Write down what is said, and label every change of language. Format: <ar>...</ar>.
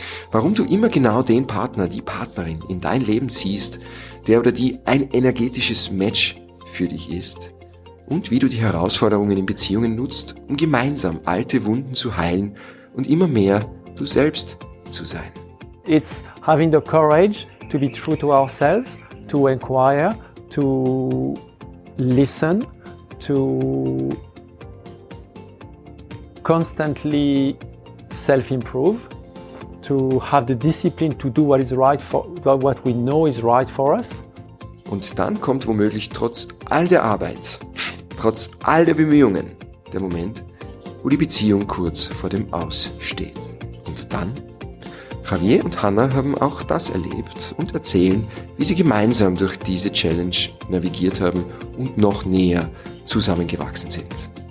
<de>Warum du immer genau den Partner, die Partnerin in dein Leben ziehst, der oder die ein energetisches Match für dich ist. Und wie du die Herausforderungen in Beziehungen nutzt, um gemeinsam alte Wunden zu heilen und immer mehr du selbst zu sein.</de> <en>It's having the courage to be true to ourselves, to inquire, to listen, to constantly self-improve, to have the discipline to do what is right for what we know is right for us.</en> <de>Und dann kommt womöglich trotz all der Arbeit, trotz all der Bemühungen, der Moment, wo die Beziehung kurz vor dem Aus steht. Und dann? Xavier und Hanna haben auch das erlebt und erzählen, wie sie gemeinsam durch diese Challenge navigiert haben und noch näher zusammengewachsen sind.</de>